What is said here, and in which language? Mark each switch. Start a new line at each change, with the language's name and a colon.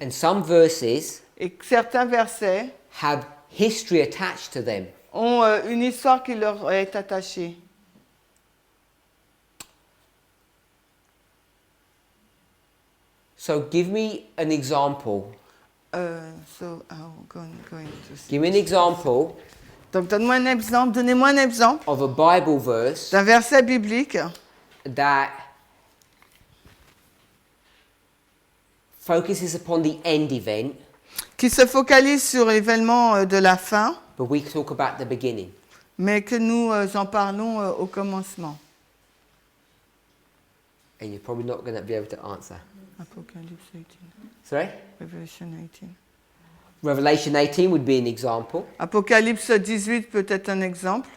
English: And some verses
French: Et certains versets
English: have history attached to them.
French: ont une histoire qui leur est attachée.
English: So give me an example. So I'm going to see. Give me an example
French: Donc donnez-moi un exemple
English: of a Bible verse
French: d'un verset biblique
English: that focuses upon the end event,
French: qui se focalise sur l'événement de la fin,
English: but we talk about the beginning.
French: mais que nous en parlons au commencement.
English: And you're probably not going to be able to answer.
French: Apocalypse 18,
English: Sorry? Revelation 18. Revelation 18 would be an example.
French: Apocalypse 18 peut être un exemple.